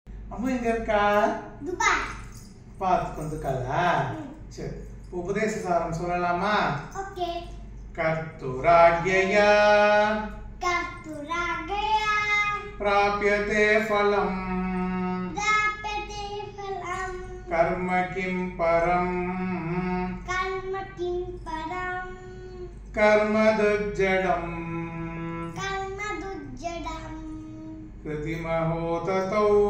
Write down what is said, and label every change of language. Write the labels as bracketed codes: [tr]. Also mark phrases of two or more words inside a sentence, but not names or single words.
[ta] அம்மா எங்க இருக்கா? துபாய். பார்த்துக்கு வந்துருக்காளா? சரி, உபதேச சாரம் சொல்லலாமா? ஓகே. [sa] கர்த்துராக்ஞயா கர்த்துராக்ஞயா प्राप्यते फलम् कर्म किं परम् कर्मदुज्जडम् कृतिमहो ततौ